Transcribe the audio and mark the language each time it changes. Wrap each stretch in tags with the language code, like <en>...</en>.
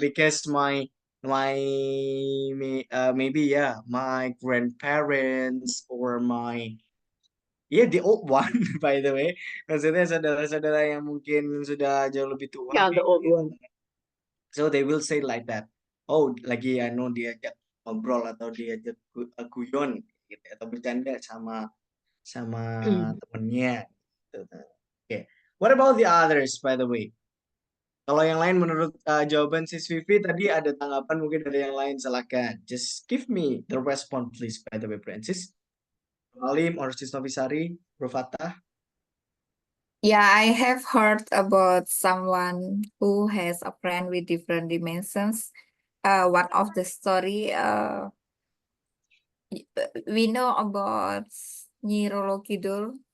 <en>because maybe yeah, my grandparents or my the old one by the way,</en> <id>maksudnya saudara-saudara yang mungkin sudah jauh lebih tua</id> <en>Yeah, the</en> <id>nih,</id> <en>old</en> <id>gitu.</id> <en>one. So they will say like that.</en> <id>Oh, lagi diajak ngobrol atau diajak guyon gitu atau bercanda sama temennya gitu. Okay.</id> <en>What about the others by the way?</en> <id>Kalau yang lain menurut jawaban Sis Vivi tadi ada tanggapan mungkin dari yang lain, silakan.</id> <en>Just give me the response please by the way, Francis. Alim or Sis Novisari, Bro Fatah. Yeah, I have heard about someone who has a friend with different dimensions. One of the story, we know about Nyi Roro Kidul.</en>